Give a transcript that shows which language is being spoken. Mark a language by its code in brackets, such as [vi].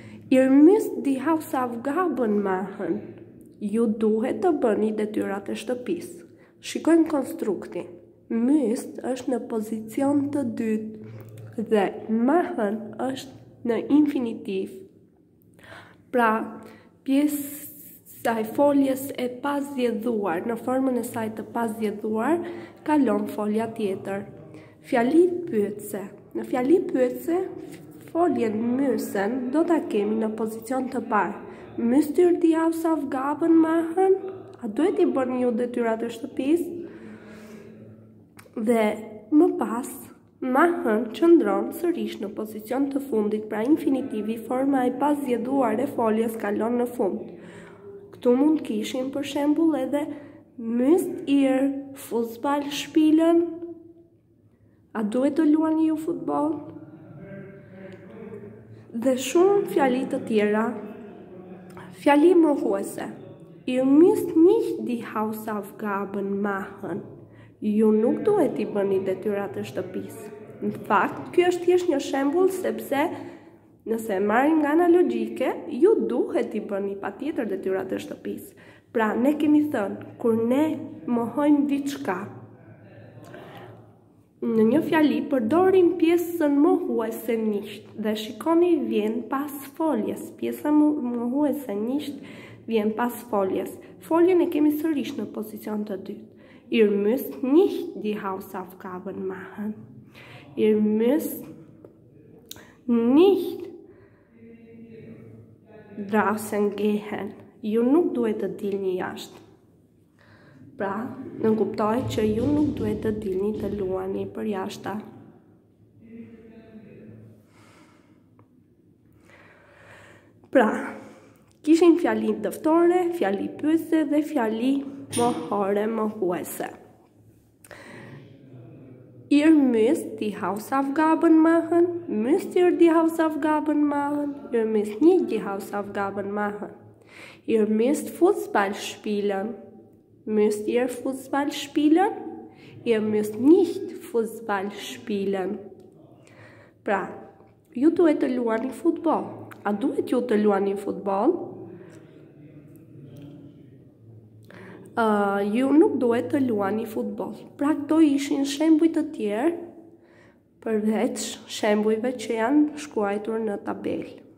[de] Ihr müsst die Hausaufgaben machen. [sq] Ju duhet të bëni detyrat e shtëpisë. Shikojmë konstruktin. Müsst është në pozicion të dytë dhe machen është në infinitiv. Pra, pjesa e foljes e pazgjedhuar, në formën e saj të pazgjedhuar, kalon folja tjetër. Fjali pyetse. Në fjali pyetse, foljen müssen do ta kemi në pozicion të parë. [de] Müsst ihr die Hausaufgaben machen? [sq] A duhet I bëni ju detyrat e shtëpisë? Dhe më pas, machen qëndron sërish në pozicion të fundit, pra infinitivi, forma e pazgjedhuar e foljes kalon në fund. Këtu mund kishim për shembull edhe [de] müsst ihr Fußball spielen? [sq] A duhet të luani ju futboll? Dhe shumë fjali të tjera. Fjali mohuese. [de] Ihr müsst nicht die Hausaufgaben machen. [sq] Ju nuk duhet I bëni detyrat e shtëpisë. Në fakt, ky është thjesht një shembull sepse nëse marrim nga analogjike, ju duhet I bëni patjetër detyrat e shtëpisë. Pra, ne kemi thënë, kur ne mohojmë diçka, në një fjali përdorim pjesën mohuese nicht dhe shikoni vjen pas foljes. Pjesa mohuese nicht vjen pas foljes. Foljen e kemi sërish në pozicion të dytë. [de] Ihr müsst nicht die Hausaufgaben machen. Ihr müsst nicht draußen gehen. [sq] Ju nuk duhet të dilni jashtë. Pra, në kuptoj që ju nuk duhet të dilni të luani për jashta. Pra, kishim fjali dëftore, fjali pyese dhe fjali mohore mohuese. [de] Ihr müsst die Hausaufgaben machen. Müsst ihr die Hausaufgaben machen? Ihr müsst nicht die Hausaufgaben machen. Ihr müsst Fußball spielen. Müsst ihr Fußball spielen? Ihr müsst nicht Fußball spielen. [sq] Pra, ju duhet të luani futboll. A duhet ju të luani futboll? Ju nuk duhet të luani futboll. Pra, këto ishin shembuj të tjerë përveç shembujve që janë shkruar në tabelë.